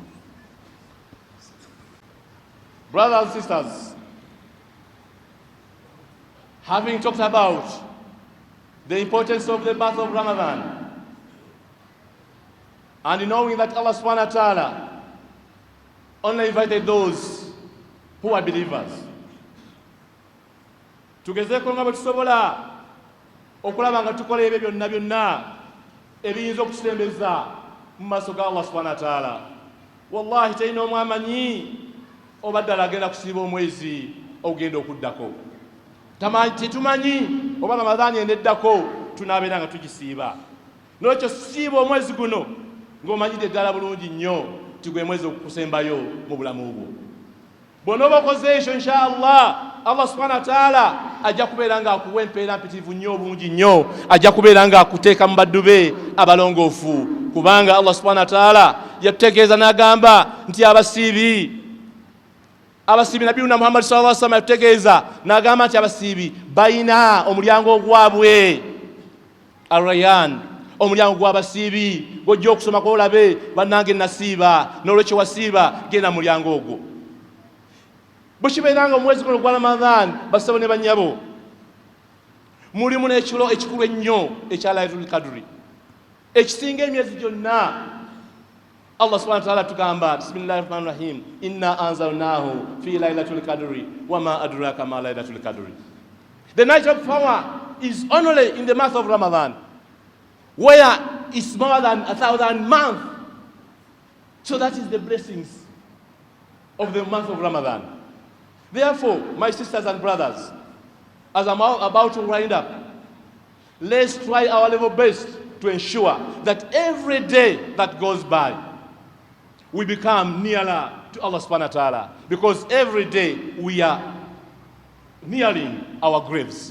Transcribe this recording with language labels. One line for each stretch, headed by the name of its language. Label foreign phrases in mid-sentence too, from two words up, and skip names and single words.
English: Brothers and sisters, having talked about the importance of the month of Ramadan, and knowing that
Arabic: الله سبحانه وتعالى
English: only invited those who are believers,
Ganda: tugezeeko nga bwe tusobola okulaba nga tukola ebyo byonna ebiyinza okutusembeza mu maaso ga
Arabic: الله سبحانه وتعالى.
Ganda: Wallahi talina omu amanyi oba ddala agenda kusiiba omwezi ogenda okuddako. Tetumanyi oba Ramadani endeddako tunaabeera nga tugisiiba. N'ekyo siiba omwezi guno ng'omanyidde ddala bulungi nnyo ti gwe mwezi okukusembayo mu bulamu bwo. Bw'onooba okoze ekyo
Arabic: إن شاء الله الله سبحانه وتعالى
Ganda: ajja kubeera nga akuwa empeera mpitirivu nnyo obulungi nnyo, ajja kubeera nga akuteeka mu baddu be abalongoofu, kubanga
Arabic: الله سبحانه وتعالى
Ganda: yatutegeeza n'agamba nti abasiibi Nabbi Muhammad
Arabic: صلى الله عليه وسلم
Ganda: yatutegeeza n'agamba nti abasiibi bayina omulyango gwabwe Ar-Rayyan, omulyango gw'abasiibi gw'ojja okusomako olabe bannange nasiiba, n'olwekyo wasiiba genda mu mulyango ogwo. Bwe kibeeranga omwezi guno gwa Ramadan, basabo ne bannyabo, mulimu n'ekiro ekikulu ennyo ekya Laylatul Qadri ekisinga emyezi gyonna.
Arabic: الله سبحانه وتعالى
Ganda: tugamba,
Arabic: بسم الله الرحمن الرحيم إنا أنزلناه في ليلة القدر وما أدراك ما ليلة القدر.
English: The night of power is only in the month of Ramadan, where it's more than 1,000 months. So that is the blessings of the month of Ramadan. Therefore, my sisters and brothers, as I'm about to wind up, let's try our level best to ensure that every day that goes by, we become nearer to
Arabic: الله سبحانه وتعالى,
English: because every day we are nearing our graves.